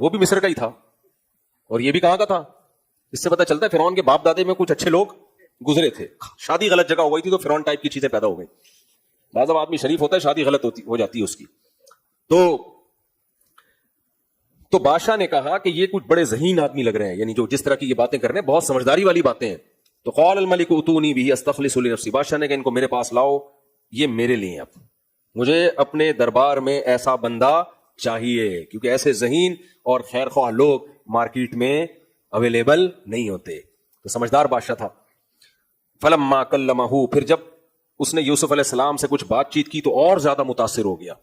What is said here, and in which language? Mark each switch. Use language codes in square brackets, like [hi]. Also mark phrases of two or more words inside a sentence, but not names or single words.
[ur] وہ بھی مصر کا ہی تھا اور یہ بھی کہاں کا تھا. اس سے پتہ چلتا ہے فرعون کے باپ دادے میں کچھ اچھے لوگ گزرے تھے. شادی غلط جگہ ہو گئی تھی تو فرعون ٹائپ کی چیزیں پیدا ہو گئی. بعض آدمی شریف ہوتا ہے شادی غلط ہو جاتی ہے اس کی. تو بادشاہ نے کہا کہ یہ کچھ بڑے ذہین آدمی لگ رہے ہیں, یعنی جو جس طرح کی یہ باتیں کر رہے ہیں بہت سمجھداری والی باتیں ہیں. [ar] تو قال الملک اتونی به استخلص لنفسی, [ur] بادشاہ نے کہا ان کو میرے پاس لاؤ, یہ میرے لیے, اب مجھے اپنے دربار میں ایسا بندہ چاہیے, کیونکہ ایسے ذہین اور خیر خواہ لوگ مارکیٹ میں اویلیبل نہیں ہوتے. تو سمجھدار بادشاہ تھا. [ar] فلما کلمہ, [ur] پھر جب اس نے یوسف علیہ السلام سے کچھ بات چیت کی تو اور زیادہ متاثر ہو گیا.